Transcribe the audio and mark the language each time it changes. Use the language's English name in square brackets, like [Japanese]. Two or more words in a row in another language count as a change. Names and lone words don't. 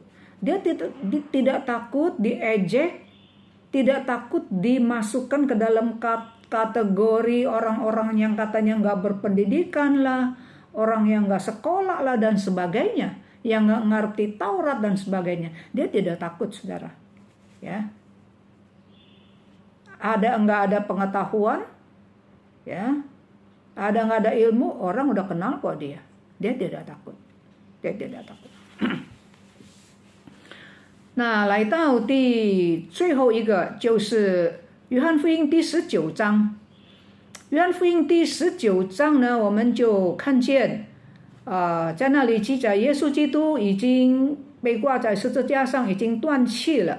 [Indonesian] Dia tidak takut diejek, tidak takut dimasukkan ke dalam kategori orang-orang yang katanya nggak berpendidikan lah, orang yang nggak sekolah lah dan sebagainya, yang nggak ngerti Taurat dan sebagainya, dia tidak takut, saudara. Ya, nggak ada pengetahuan, ya, nggak ada ilmu, orang udah kenal kok dia tidak takut, dia tidak takut. [Chinese] 那来到最后一个就是约翰福音第19章。约翰福音第19章呢，我们就看见，在那里记载耶稣基督已经被挂在十字架上，已经断气了。